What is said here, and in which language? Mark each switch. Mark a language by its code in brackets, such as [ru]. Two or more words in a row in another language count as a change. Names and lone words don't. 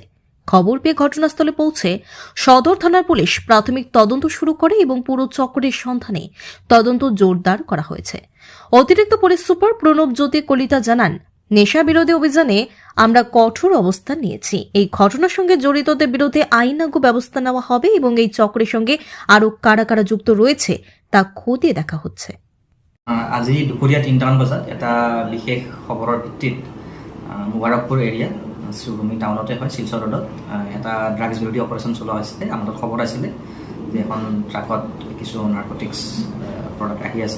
[bn] খবর পেয়ে ঘটনাস্থলে পৌঁছে সদর থানার পুলিশ প্রাথমিক তদন্ত শুরু করে এবং পুরো চক্রের সন্ধানে তদন্ত জোরদার করা হয়েছে। অতিরিক্ত পুলিশ সুপার প্রণব জ্যোতি কলিতা জানান, নেশা বিরোধী অভিযানে আমরা কঠোর অবস্থান নিয়েছি। এই ঘটনার সঙ্গে জড়িতদের বিরুদ্ধে আইনানুগ ব্যবস্থা নেওয়া হবে এবং এই চক্রের সঙ্গে আরও কারা কারা যুক্ত রয়েছে তা খতিয়ে দেখা হচ্ছে। [as] আজি দুপৰীয়া 3টামান বজাত এটা বিশেষ খবৰৰ ভিত্তিত মোবাৰকপুৰ এৰিয়া শ্ৰীভূমি টাউনতে হয়, শিলচৰ ৰোডত এটা ড্ৰাগছ বিৰোধী অপাৰেশ্যন চলোৱা হৈছিলে। আমাৰ তাত খবৰ আছিলে যে এখন ট্ৰাকত কিছু [en] narcotics product [as] আহি আছে।